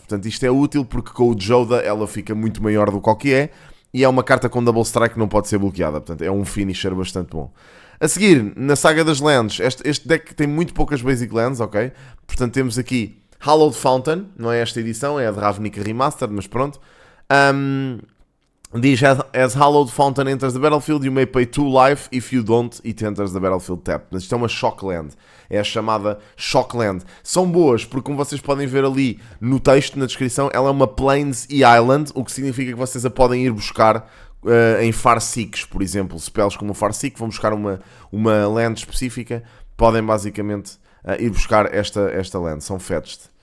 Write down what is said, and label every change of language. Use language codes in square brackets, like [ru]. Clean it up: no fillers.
[pt] Portanto, isto é útil porque com o Joda ela fica muito maior do que é. E é uma carta com Double Strike que não pode ser bloqueada. Portanto, é um finisher bastante bom. A seguir, na saga das lands, este deck tem muito poucas basic lands, ok? Portanto, temos aqui Hallowed Fountain. Não é esta edição, é a de Ravnica Remastered, mas pronto. Diz, [en] as Hallowed Fountain enters the battlefield, you may pay 2 life, if you don't, it enters the battlefield tap. [pt] Mas isto é uma Shockland, é a chamada Shockland. São boas, porque como vocês podem ver ali no texto, na descrição, ela é uma Plains e Island, o que significa que vocês a podem ir buscar em Farseeks, por exemplo, spells como o Farseek, vão buscar uma land específica, podem basicamente ir buscar esta land, são fetched.